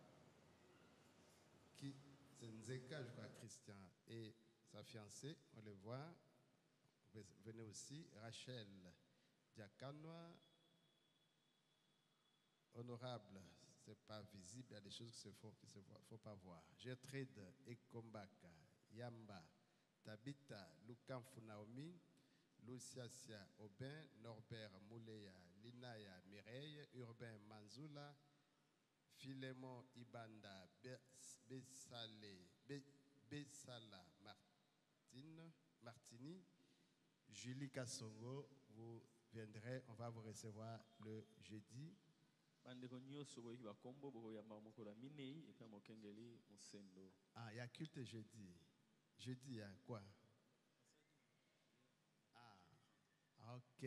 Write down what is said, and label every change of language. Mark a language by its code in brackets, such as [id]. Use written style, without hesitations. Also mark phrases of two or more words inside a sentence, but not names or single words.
[fr] Qui, c'est Nzeka, je crois, Christian, et sa fiancée, on le voit. Venez aussi, Rachel Diakanoa, honorable, ce n'est pas visible, il y a des choses qu'il ne faut pas voir. Gertrude Ekombaka, Yamba, Tabita, Lukamfu Naomi, Luciacia Aubin, Norbert Mouleya, Linaya Mireille, Urbain Manzula, Philémon Ibanda, Bessala Martini, Julie Kassongo, vous viendrez, on va vous recevoir le jeudi. Ah, il y a culte jeudi. Jeudi, il y a quoi? Ah, ok.